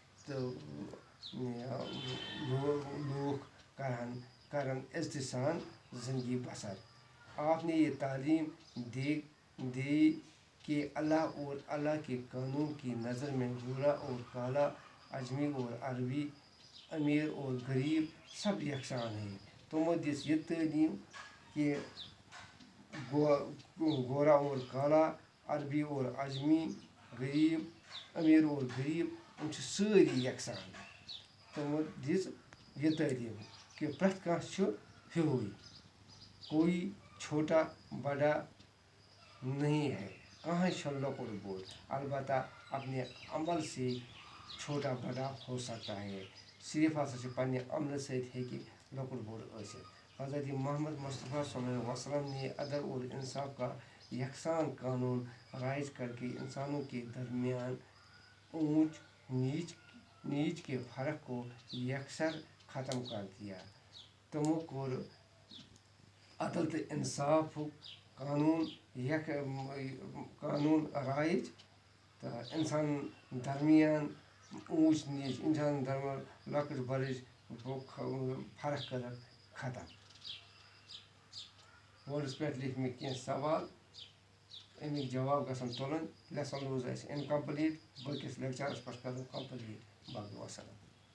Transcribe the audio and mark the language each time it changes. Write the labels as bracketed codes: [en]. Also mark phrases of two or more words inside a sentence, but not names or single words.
[ks] لوگ کرن عزتِ سان زندگی بسر [ur] آپ نے یہ تعلیم دی کہ اللہ اور اللہ کے قانون کی نظر میں گورا اور کالا اجمی اور عربی امیر اور غریب سب یکساں ہیں [ks] تمو دِژ یہ تعلیم کہ گورا اور کالا عربی اور اجمی غریب امیر اور غریب یِم چھِ سٲری یکساں تمو دِژ یہ تعلیم کہ پرٛٮ۪تھ کانٛہہ چھُ [ur] ہیوٗوٕے کوئی چھوٹا بڑا نہیں ہے [ks] کہاں چھُنہٕ لۄکُٹ بوٚڑ [ur] البتہ اپنے عمل سے چھوٹا بڑا ہو سکتا ہے [ks] صرف ہسا چھِ پننہِ عملہٕ سۭتۍ ہیٚکہِ لۄکُٹ بوٚڑ ٲسِتھ [ur] حضرت محمد مصطفیٰ صلی اللہ علیہ وسلم نے عدل اور انصاف کا یکساں قانون رائج کر کے انسانوں کے درمیان اونچ نیچ کے فرق کو یکسر ختم کر دیا [ks] تمو کوٚر عدل تہٕ انصافُک قانون رائج تہٕ انسانن درمیان اونچ نیچ انسانن درمیان لۄکٕٹ بٔڑٕچ فرق کٔرٕکھ ختم بورڈس پٮ۪ٹھ لیکھۍ مےٚ کینٛہہ سوال امیِکۍ جواب گژھن تُلٕنۍ لیسن روٗز اَسہِ اِنکمپلیٖٹ باقٕیس لیکچرس پٮ۪ٹھ کرو کمپلیٖٹ باقٕے وسلام